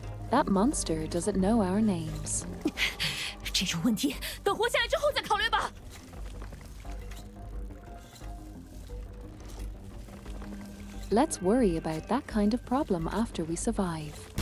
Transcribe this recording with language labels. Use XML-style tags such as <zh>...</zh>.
<en>That monster doesn't know our names.</en> <zh>这种问题等活下来之后再考虑吧。</zh> <en>Let's worry about that kind of problem after we survive.</en>